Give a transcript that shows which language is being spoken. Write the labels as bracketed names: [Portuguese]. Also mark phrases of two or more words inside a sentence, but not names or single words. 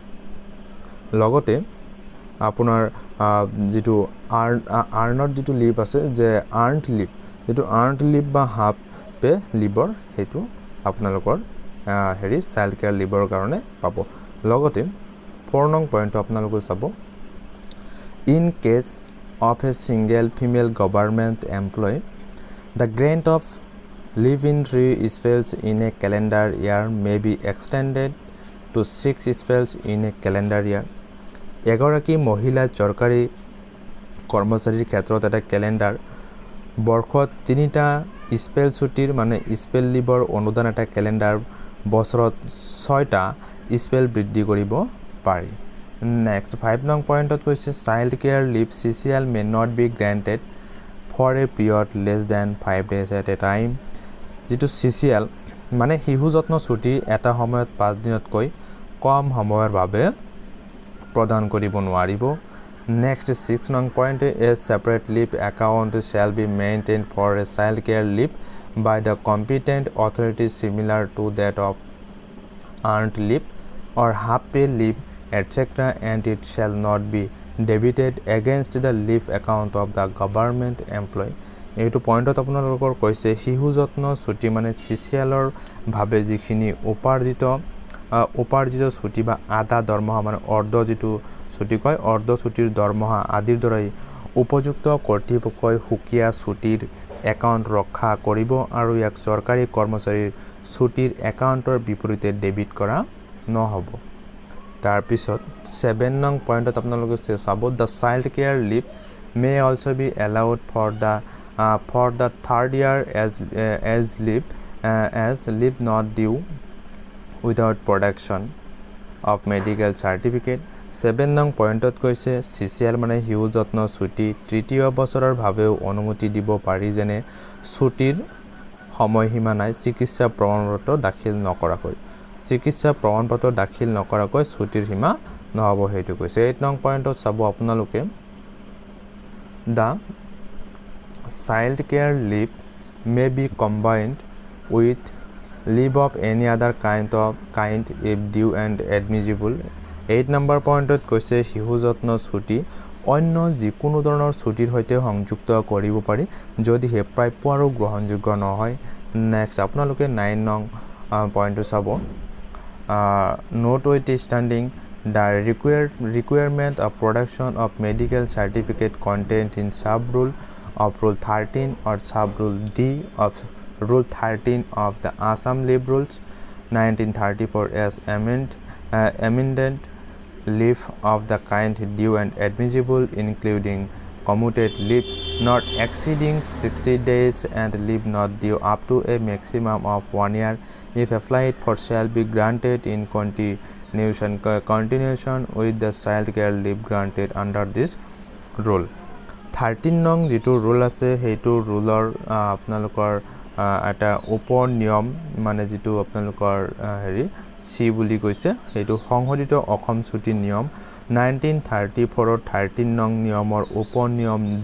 [Assamese] লগতে আপোনাৰ যেটো আৰ্ণৰ যেটো লিভ আছে যে [English] earned leave [Assamese] যেটো [English] earned leave [Assamese] বা [English] half pay leave [Assamese] হেতু আপোনালোকৰ হেৰি [English] child care leave [Assamese] কাৰণে পাব লগতে 4 নং পইণ্ট আপোনালোকে চাব [English] in case of a single female government employee the grant of leave-in 3 spells in a calendar year may be extended to 6 spells in a calendar year [Assamese] এগৰাকী মহিলা চৰকাৰী কৰ্মচাৰীৰ ক্ষেত্ৰত এটা ক্যালেন্ডাৰ বৰ্ষত 3টা স্পেল ছুটিৰ মানে স্পেল লিভৰ অনুদান এটা ক্যালেন্ডাৰ বছৰত 6টা স্পেল বৃদ্ধি কৰিব পাৰি Next 5 নং পইণ্টত কৈছে [English] child care leave CCL may not be granted for a period less than 5 days at a time [Assamese] যেটো CCL মানে শিশু যত্ন ছুটি এটা সময়ত 5 দিনতকৈ কম সময়ৰ বাবে প্ৰদান কৰিব নোৱাৰিব [English] Next 6 [Assamese] নং পইণ্ট [English] a separate leave account shall be maintained for a child care leave by the competent authority similar to that of earned leave or half pay leave etc. and it shall not be debited against the leave account of the government employee [Assamese] এইটো পইণ্টত আপোনালোকৰ কৈছে শিশু যত্ন ছুটি মানে CCLৰ ভাবে যিখিনি উপাৰ্জিত ছুটি বা আধা দৰমহা মানে অৰ্ধ যেটো ছুটি কয় অৰ্ধ ছুটিৰ দৰমহা আদিৰ দৰে উপযুক্ত কৰ্তৃপক্ষই সুকিয়া ছুটিৰ একাউণ্ট ৰক্ষা কৰিব আৰু ইয়াক চৰকাৰী কৰ্মচাৰীৰ ছুটিৰ একাউণ্টৰ বিপৰীতে ডেবিট কৰা নহব তাৰ পিছত 7 নং পইণ্টত আপোনালোকে চাব [English] the child care leave may also be allowed for the third year as leave not due without production of medical certificate [Assamese] 7 নং পইণ্টত কৈছে CCL মানে শিশু যত্ন ছুটি তৃতীয় বছৰৰ ভাবেও অনুমতি দিব পাৰি যেনে ছুটিৰ সময়সীমা নাই চিকিৎসা প্ৰমাণপত্ৰ দাখিল নকৰাকৈ চিকিৎসা প্ৰমাণপত্ৰ দাখিল নকৰাকৈ ছুটিৰ সীমা নহব হেতু কৈছে 8 নং পইণ্টত চাব আপোনালোকে [English] the child care leave may be combined with leave of any other kind if due and admissible [Assamese] 8 নম্বৰ পইণ্টত কৈছে শিশু যত্ন ছুটি অন্য যিকোনো ধৰণৰ ছুটিৰ সৈতে সংযুক্ত কৰিব পাৰি যদি হে প্ৰাপ্য আৰু গ্ৰহণযোগ্য নহয় নেক্সট আপোনালোকে 9 নং পইণ্টটো চাব [English] notwithstanding the requirement of production of medical certificate contained in sub-rule of Rule 13 or sub-rule D of Rule 13 of the Assam Leave Rules 1934 as amended leave of the kind due and admissible including commuted leave not exceeding 60 days and leave not due up to a maximum of 1 year if applied for shall be granted in continuation with the child care leave granted under this rule [Assamese] 13 নং যেটো রুল আছে হেতু রুলৰ আপোনালোকৰ এটা ওপৰ নিয়ম মানে যেটো আপোনালোকৰ হেৰি সি বুলি কৈছে হেতু সংশোধিত অসম ছুটি নিয়ম 1934 ৰ 13 নং নিয়মৰ ওপৰ নিয়ম